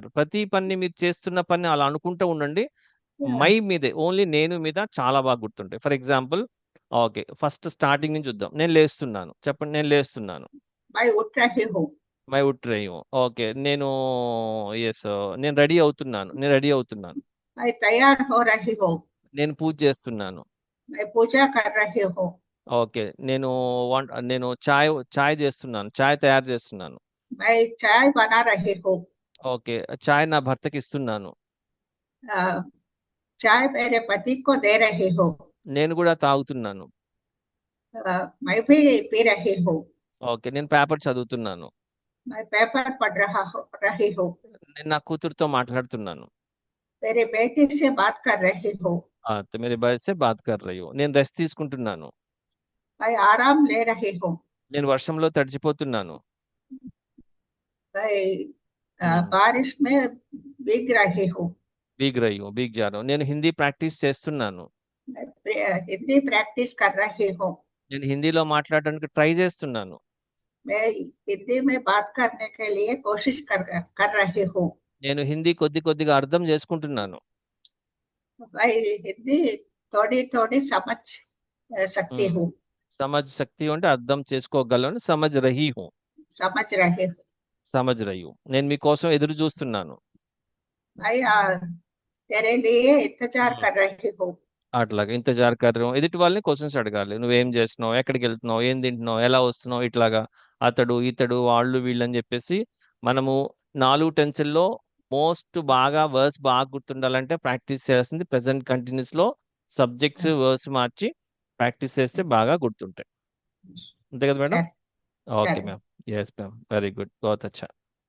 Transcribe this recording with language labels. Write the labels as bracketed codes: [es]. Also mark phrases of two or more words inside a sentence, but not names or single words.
[te] ప్రతి పనిని మీరు చేస్తున్న పనిని అలా అనుకుంటూ ఉండండి. अ, మై మీదే ఓన్లీ నేను మీద చాలా బాగా గుర్తుంటాయి. [en] for example okay. [te] ఫస్ట్ స్టార్టింగ్ నుంచి చూద్దాం. నేను లేస్తున్నాను. చెప్పండి నేను లేస్తున్నాను. [hi] मैं उठ रही हूँ. मैं उठ रही हूँ. [en] okay. yes. [te] నేను రెడీ అవుతున్నాను. నేను రెడీ అవుతున్నాను. [hi] मैं तैयार हो रही हूँ. [te] నేను పూజ చేస్తున్నాను. [hi] मैं पूजा कर रही हूँ. [te] ఓకే. నేను చాయ్ చేస్తున్నాను. చాయ్ తయారు చేస్తున్నాను. [hi] मैं चाय बना रही हूँ. [te] ఓకే. చాయ్ నా భర్తకిస్తున్నాను. [hi] अ, चाय मेरे पति को दे रही हूँ. [te] నేను గూడా తాగుతున్నాను. [hi] मैं भी पी रही हूँ. [te] ఓకే. నేను పేపర్ చదువుతున్నాను. [hi] मैं पेपर पढ़ रही हूँ. [te] నేను నా కూతురుతో మాట్లాడుతున్నాను. [hi] मेरी बेटी से बात कर रही हूँ. तो मेरे भाई से बात कर रही हूँ. [te] నేను రెస్ట్ తీసుకుంటున్నాను. [hi] मैं आराम ले रही हूँ. [te] నేను వర్షంలో తడిచిపోతున్నాను. [hi] मैं హ్మ్. बारिश में भीग रही हूँ. भीग जा रहा हूँ. [te] నేను హిందీ ప్రాక్టీస్ చేస్తున్నాను. [hi] मैं हिंदी प्रैक्टिस कर रही हूँ. [te] నేను హిందీలో మాట్లాడడానికి ట్రై చేస్తున్నాను. [hi] मैं हिंदी में बात करने के लिए कोशिश कर रही हूँ. [te] నేను హిందీ కొద్ది కొద్దిగా అర్థం చేసుకుంటున్నాను. [hi] मैं हिंदी थोड़ी थोड़ी समझ सकती హ్మ్. हूँ. समझ सकती हूँ [te] అంటే అర్థం చేసుకోగలను. [hi] समझ रही हूँ. समझ रही हूँ. समझ रही हूँ. [te] నేను మీకోసం ఎదురు చూస్తున్నాను. [hi] मैं तेरे लिए इंतजार హ్మ్. कर रही हूँ. [te] అట్లాగా [hi] इंतज़ार करम. [te] ఎదుటి వాళ్ళని క్వెషన్స్ అడగాలి. నువ్వేం చేస్తున్నావు? ఎక్కడికెళ్తున్నావు? ఏం తింటున్నావు? ఎలా వస్తున్నావు? ఇట్లాగా అతడు, ఇతడు, వాళ్ళు, వీళ్ళని జెప్పేసి మనము 4 టెన్సుల్లో బాగా వర్బ్స్ బాగా గుర్తుండాలంటే ప్రాక్టీస్ చేయాల్సింది [en] present continuous subjects, verbs [te] మార్చి ప్రాక్టీస్ చేస్తే బాగా గుర్తుంటాయి. అంతే కదా మేడం? [hi] चल [te] ఓకే [hi] चल [en] ma'am. yes ma'am. very good. [hi] बहुत अच्छा.